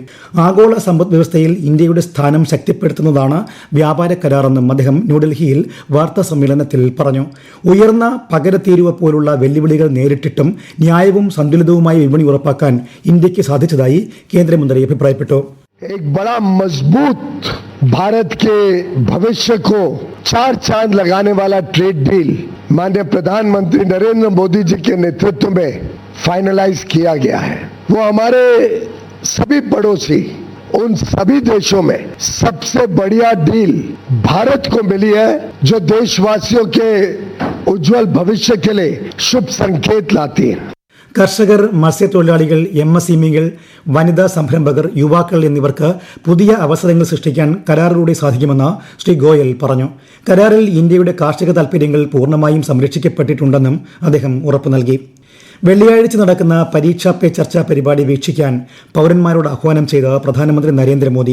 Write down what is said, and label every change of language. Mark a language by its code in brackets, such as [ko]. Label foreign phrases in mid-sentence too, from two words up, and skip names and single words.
[ml] ആഗോള സമ്പദ് വ്യവസ്ഥയിൽ ഇന്ത്യയുടെ സ്ഥാനം ശക്തിപ്പെടുത്തുന്നതാണ് വ്യാപാര കരാറെന്നും അദ്ദേഹം ന്യൂഡൽഹിയിൽ വാർത്താ സമ്മേളനത്തിൽ പറഞ്ഞു. ഉയർന്ന പകരത്തീരുവ പോലുള്ള വെല്ലുവിളികൾ നേരിട്ടിട്ടും ന്യായവും സന്തുലിതവുമായ വിപണി ഉറപ്പാക്കാൻ ഇന്ത്യയ്ക്ക് സാധിച്ചതായി കേന്ദ്രമന്ത്രി അഭിപ്രായപ്പെട്ടു. [hi] एक बड़ा मजबूत भारत के भविष्य को 4 चांद लगाने वाला [en] trade deal [hi] माननीय प्रधानमंत्री नरेंद्र मोदी जी के नेतृत्व में फाइनलाइज किया गया है. वो हमारे सभी पड़ोसी, उन सभी देशों में सबसे बढ़िया डील भारत को मिली है, जो देशवासियों के उज्जवल भविष्य के लिए शुभ संकेत लाती है. [ml] കർഷകർ, മത്സ്യത്തൊഴിലാളികൾ, MSMEകൾ, വനിതാ സംരംഭകർ, യുവാക്കൾ എന്നിവർക്ക് പുതിയ അവസരങ്ങൾ സൃഷ്ടിക്കാൻ കരാറിലൂടെ സാധിക്കുമെന്ന് ശ്രീ ഗോയൽ പറഞ്ഞു. കരാറിൽ ഇന്ത്യയുടെ കാർഷിക താൽപര്യങ്ങൾ പൂർണ്ണമായും സംരക്ഷിക്കപ്പെട്ടിട്ടുണ്ടെന്നും അദ്ദേഹം ഉറപ്പു നൽകി. വെള്ളിയാഴ്ച നടക്കുന്ന പരീക്ഷാ പേ ചർച്ച പരിപാടി വീക്ഷിക്കാൻ പൌരന്മാരോട് ആഹ്വാനം ചെയ്ത് പ്രധാനമന്ത്രി നരേന്ദ്രമോദി.